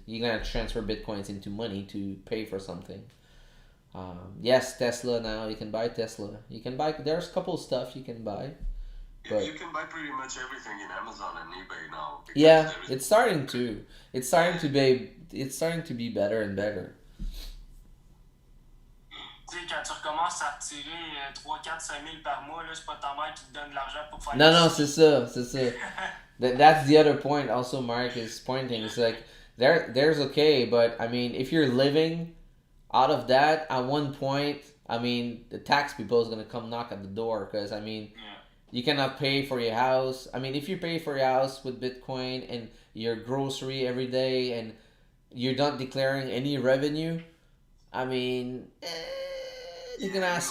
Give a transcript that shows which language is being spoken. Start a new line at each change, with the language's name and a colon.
English: You're gonna have to transfer Bitcoins into money to pay for something. Yes, Tesla now, you can buy Tesla. You can buy, there's a couple of stuff you can buy. But You can buy pretty much everything in Amazon and eBay now. because yeah, there is- it's starting to. It's starting to be better and better.
French: Tu sais, quand tu recommences à retirer 3, 4, 5 000 par mois, là, c'est pas ta mère qui te donne de l'argent pour faire
English: No,
French: des- c'est ça.
English: That's the other point. Also, Mark is pointing. It's like there's okay, but I mean, if you're living out of that, at one point, I mean, the tax people is gonna come knock at the door because I mean, Yeah. you cannot pay for your house. I mean, if you pay for your house with Bitcoin and your grocery every day, and you're not declaring any revenue, I mean, they're gonna ask